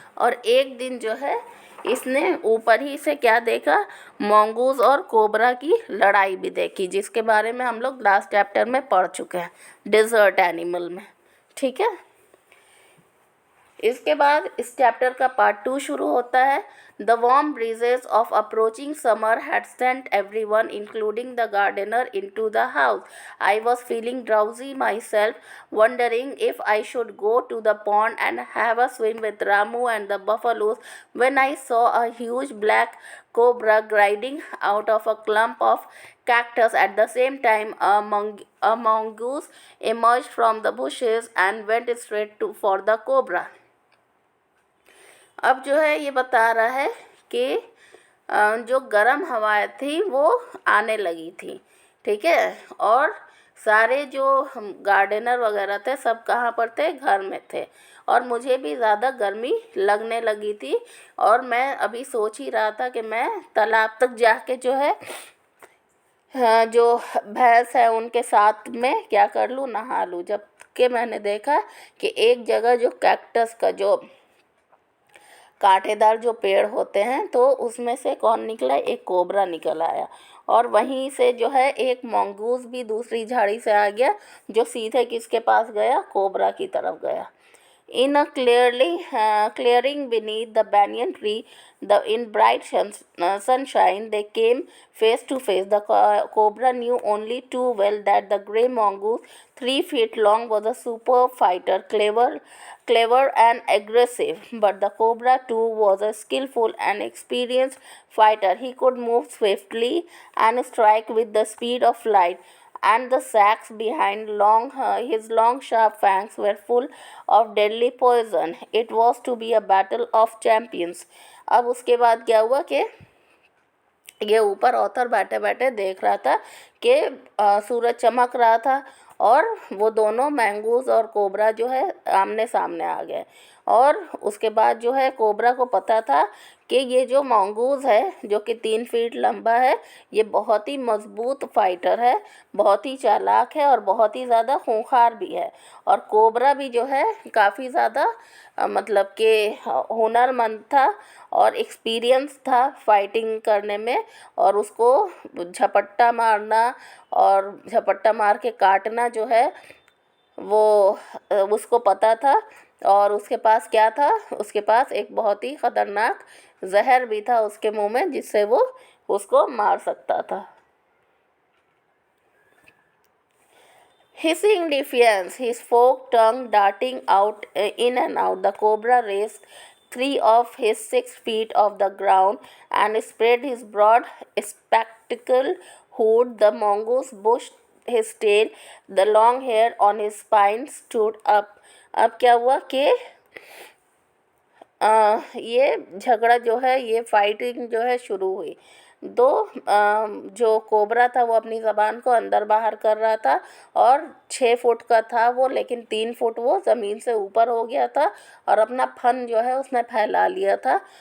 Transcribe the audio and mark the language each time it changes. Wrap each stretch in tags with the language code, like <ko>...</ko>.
<hi>और एक दिन जो है इसने ऊपर ही से क्या देखा, मोंगूज और कोबरा की लड़ाई भी देखी, जिसके बारे में हम लोग लास्ट चैप्टर में पढ़ चुके हैं, डिज़र्ट एनिमल में। ठीक है, इसके बाद इस चैप्टर का पार्ट 2 शुरू होता है।</hi> <en>The warm breezes of approaching summer had sent everyone including the gardener into the house. I was feeling drowsy myself, wondering if I should go to the pond and have a swim with Ramu and the buffaloes, when I saw a huge black cobra gliding out of a clump of cactus. At the same time, a mongoose emerged from the bushes and went straight for the cobra.</en> <hi>अब जो है ये बता रहा है कि जो गर्म हवाएं थी वो आने लगी थी। ठीक है, और सारे जो गार्डनर वगैरह थे सब कहाँ पर थे? घर में थे। और मुझे भी ज़्यादा गर्मी लगने लगी थी, और मैं अभी सोच ही रहा था कि मैं तालाब तक जाके जो है जो भैंस है उनके साथ में क्या कर लूँ, नहा लूँ। जब कि मैंने देखा कि एक जगह जो कैक्टस का जो कांटेदार जो पेड़ होते हैं तो उसमें से कौन निकला? एक कोबरा निकल आया, और वहीं से जो है एक मंगूस भी दूसरी झाड़ी से आ गया, जो सीधे किसके पास गया? कोबरा की तरफ गया।</hi> <en>In a clearing beneath the banyan tree, in bright sunshine, they came face to face. The cobra knew only too well that the grey mongoose, 3 feet long, was a super fighter, clever and aggressive. But the cobra too was a skillful and experienced fighter. He could move swiftly and strike with the speed of light, and the sacks behind his long sharp fangs were full of deadly poison. It was to be a battle of champions.</en> <hi>अब उसके बाद क्या हुआ कि ये ऊपर author बैठे बैठे देख रहा था कि सूरज चमक रहा था, और वो दोनों मैंगूज़ और कोबरा जो है आमने सामने आ गए। और उसके बाद जो है कोबरा को पता था कि ये जो मंगूज़ है जो कि 3 फीट लंबा है, ये बहुत ही मज़बूत फाइटर है, बहुत ही चालाक है और बहुत ही ज़्यादा खूंखार भी है। और कोबरा भी जो है काफ़ी ज़्यादा मतलब कि हुनरमंद था और एक्सपीरियंस था फाइटिंग करने में। और उसको झपट्टा मारना और झपट्टा मार के काटना जो है वो उसको पता था। और उसके पास क्या था, उसके पास एक बहुत ही ख़तरनाक जहर भी था उसके मुंह में, जिससे वो उसको मार सकता था।</hi> <en>Hissing defiance, his forked tongue darting out in and out, the cobra raised 3 of his 6 feet off the ground and spread his broad spectacle hood. The mongoose bushed his tail, the long hair on his spine stood up.</en> <hi>अब क्या हुआ कि ये झगड़ा जो है, ये fighting जो है शुरू हुई। दो जो कोबरा था वो अपनी ज़बान को अंदर बाहर कर रहा था और 6 फुट का था वो, लेकिन 3 फुट वो ज़मीन से ऊपर हो गया था और अपना फन जो है उसने फैला लिया था।</hi>